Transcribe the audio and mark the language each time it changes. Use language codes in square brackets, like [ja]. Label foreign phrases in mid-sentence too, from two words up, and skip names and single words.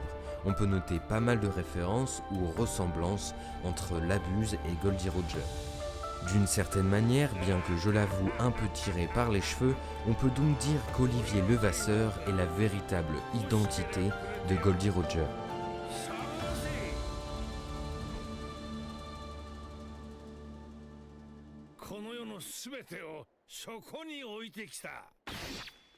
[fr] On peut noter pas mal de références ou ressemblances entre La Buse et Goldie Roger. D'une certaine manière, bien que je l'avoue un peu tiré par les cheveux, on peut donc dire qu'Olivier Levasseur est la véritable identité de Goldie Roger. [ja] この世のすべてをそこに置いてきた。